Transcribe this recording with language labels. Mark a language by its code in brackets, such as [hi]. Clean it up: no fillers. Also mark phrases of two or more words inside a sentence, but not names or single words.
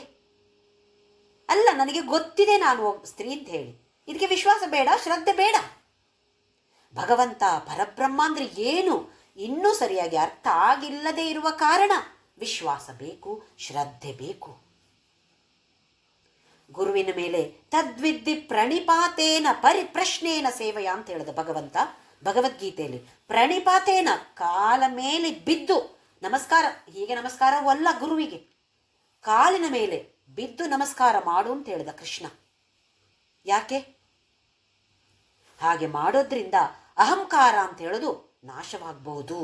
[kn] ಅಲ್ಲ, ನನಗೆ ಗೊತ್ತಿದೆ ನಾನು ಒಬ್ಬ ಸ್ತ್ರೀ ಅಂತ ಹೇಳಿ, ಇದಕ್ಕೆ ವಿಶ್ವಾಸ ಬೇಡ, ಶ್ರದ್ಧೆ ಬೇಡ. ಭಗವಂತ ಪರಬ್ರಹ್ಮ ಅಂದ್ರೆ ಏನು ಇನ್ನೂ ಸರಿಯಾಗಿ ಅರ್ಥ ಆಗಿಲ್ಲದೆ ಇರುವ ಕಾರಣ ವಿಶ್ವಾಸ ಬೇಕು, ಶ್ರದ್ಧೆ ಬೇಕು. ಗುರುವಿನ ಮೇಲೆ [sa] ತದ್ವಿದ್ಧಿ ಪ್ರಣಿಪಾತೇನ ಪರಿಪ್ರಶ್ನೇನ ಸೇವೆಯ [kn] ಅಂತ ಹೇಳಿದ ಭಗವಂತ ಭಗವದ್ಗೀತೆಯಲ್ಲಿ. ಪ್ರಣಿಪಾತೇನ, ಕಾಲ ಮೇಲೆ ಬಿದ್ದು ನಮಸ್ಕಾರ, ಹೀಗೆ ನಮಸ್ಕಾರವೂ ಅಲ್ಲ ಗುರುವಿಗೆ, ಕಾಲಿನ ಮೇಲೆ ಬಿದ್ದು ನಮಸ್ಕಾರ ಮಾಡು ಅಂತ ಹೇಳಿದ ಕೃಷ್ಣ. ಯಾಕೆ? ಹಾಗೆ ಮಾಡೋದ್ರಿಂದ ಅಹಂಕಾರ ಅಂತ ಹೇಳೋದು ನಾಶವಾಗಬಹುದು.